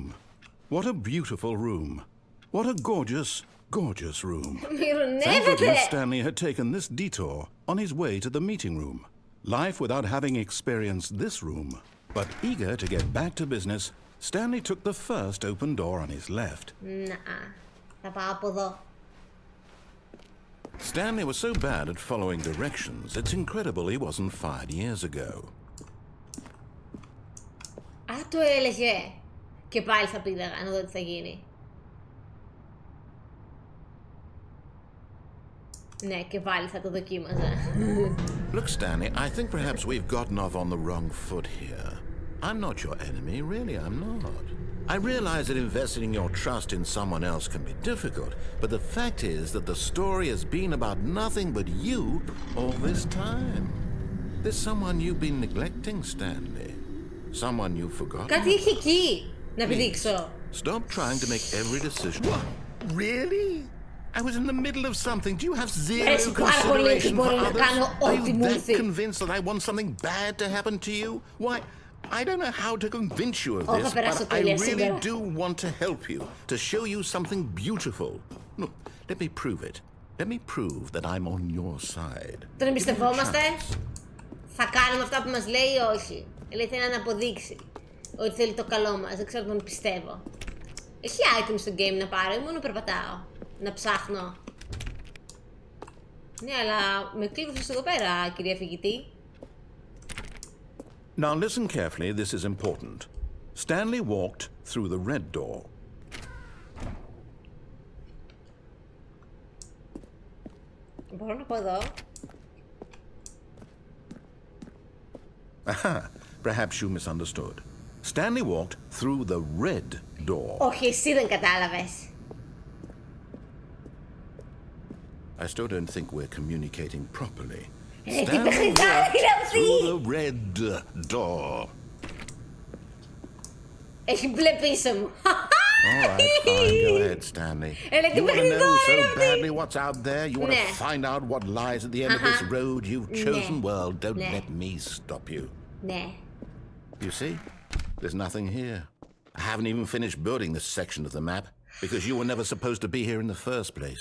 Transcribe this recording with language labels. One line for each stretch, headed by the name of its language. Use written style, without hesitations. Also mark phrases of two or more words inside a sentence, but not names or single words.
English: What a beautiful room. What a gorgeous, gorgeous room. Thank goodness Stanley had taken this detour on his way to the meeting room. Life without having experienced this room. But eager to get back to business, Stanley took the first open door on his left.
Greek: Θα πάω από εδώ.
English: Stanley was so bad at following directions, it's incredible he wasn't fired years ago.
Greek: Α, το έλεγε. Και πάλι θα πήγα να δω τι θα γίνει. Ναι, και πάλι θα το δοκίμαζα.
English: Look, Stanley, I think perhaps we've gotten off on the wrong foot here. I'm not your enemy, really, I'm not. I realize that investing your trust in someone else can be difficult, but the fact is that the story has been about nothing but you all this time. There's someone you've been neglecting, Stanley. Someone you've forgotten.
Greek: Κάτι είχε εκεί, να επιδείξω.
English: Stop trying to make every decision. What? Really? I was in the middle of something. Do you have zero consideration for others? Are you that convinced that I want something bad to happen to you? Why, I don't know how to convince you of this, but I really do want to help you, to show you something beautiful. Look, let me prove it. Let me prove that I'm on your side.
Greek: Τον εμπιστευόμαστε. Θα κάνουμε αυτά που μας λέει ή όχι. Λέει θέλει να αποδείξει ότι θέλει το καλό μας. Δεν ξέρω αν τον πιστεύω. Έχει items στο game να πάρω ή μόνο περπατάω. Να ψάχνω. Ναι, αλλά με κλείδωσες εδώ πέρα, κυρία φοιτητή.
English: Now listen carefully, this is important. Stanley walked through the red door.
Greek: Μπορώ να πω εδώ.
English: Aha, perhaps you misunderstood. Stanley walked through the red door.
Greek: Όχι, εσύ δεν κατάλαβες.
English: I still don't think we're communicating properly. Stanley walked through the red door.
Greek: Έχει μπλε πίσω μου.
English: All right, fine. Go ahead, Stanley. You want to know so badly what's out there? You want to find out what lies at the end of this road you've chosen? Well, don't let me stop you.
Greek: Ναι.
English: You see? There's nothing here. I haven't even finished building this section of the map because you were never supposed to be here in the first place.